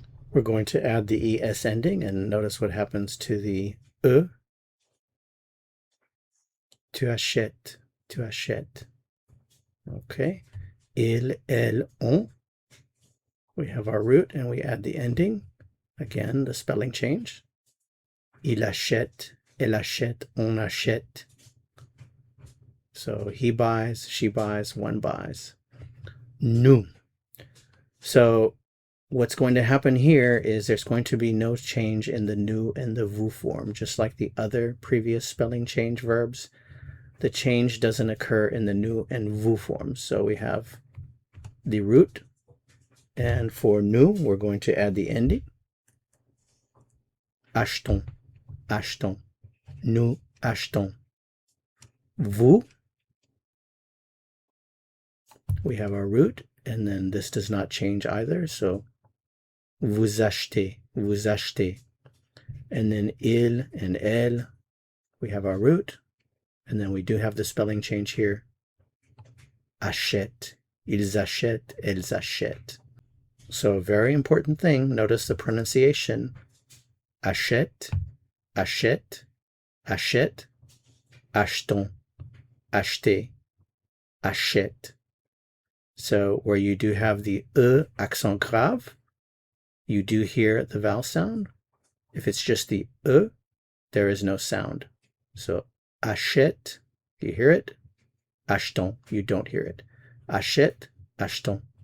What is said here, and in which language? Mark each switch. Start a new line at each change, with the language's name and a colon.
English: We're going to add the ES ending, and notice what happens to the E.
French: Tu achètes, tu achètes. Okay. Il, elle, on.
English: We have our root, and we add the ending. Again, the spelling change.
French: Il achète, elle achète, on achète.
English: So he buys, she buys, one buys. Nous. So what's going to happen here is there's going to be no change in the nous and the vous form, just like the other previous spelling change verbs. The change doesn't occur in the nous and vous forms. So we have the root, and for nous, we're going to add the ending.
French: Achetons, achetons, nous achetons.
English: Vous, we have our root, and then this does not change either.
French: So vous achetez, vous achetez.
English: And then il and elle, we have our root, and then we do have the spelling change here.
French: Achète, ils achètent, elles achètent.
English: So a very important thing, notice the pronunciation.
French: Achète, achète, achète, achetons, acheter, achète.
English: So where you do have the E accent grave, you do hear the vowel sound. If it's just the E, there is no sound. So achète, you hear it. Achetons, you don't hear it. Achète, achetons.